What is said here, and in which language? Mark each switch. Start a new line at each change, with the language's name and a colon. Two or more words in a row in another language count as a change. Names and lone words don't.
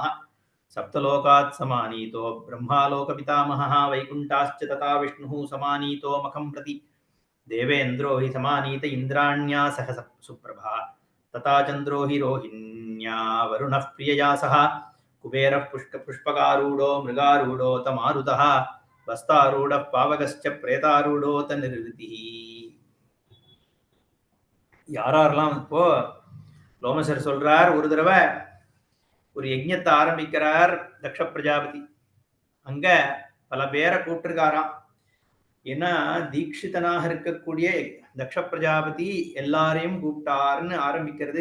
Sanskrit: सप्तलोकात् समानीतो ब्रह्मालोकपितामहः वैकुण्ठाश्च तथा विष्णुः समानीतो मखं प्रति देवेन्द्रो हि समानीत इन्द्राण्या सह सुप्रभा तथा चन्द्रो हि रोहिण्या वरुणः प्रियया सह कुबेरः पुष्पकारूढो मृगारूढोत मारुतः वस्तारूढः पावकश्च प्रेतारूढोत निर्वृतिः.
Tamil: யாரெல்லாம் இப்போ லோமசர் சொல்றார், ஒரு தடவை ஒரு யஜ்ஞத்தை ஆரம்பிக்கிறார் தக்ஷ பிரஜாபதி. அங்க பல பேரை கூப்பிட்டுருக்காராம். ஏன்னா தீட்சிதனாக இருக்கக்கூடிய தக்ஷ பிரஜாபதி எல்லாரையும் கூப்பிட்டாருன்னு ஆரம்பிக்கிறது.